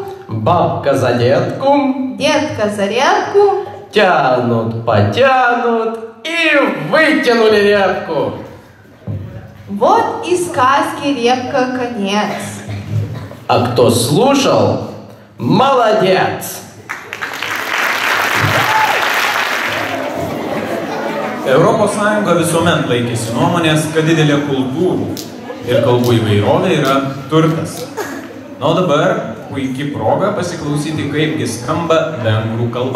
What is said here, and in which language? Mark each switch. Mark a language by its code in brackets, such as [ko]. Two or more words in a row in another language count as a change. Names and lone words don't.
[ru] Бабка за детку. Детка за репку. Тянут, потянут и вытянули репку. Вот и сказки репка конец. А кто слушал, молодец! [lt] Europos Sąjunga visuomet laikėsi nuomonės, kad didelė kultūrų ir kalbų įvairovė yra turtas. Na, o dabar puikiai proga pasiklausyti, kaipgi skamba vengrų kalba.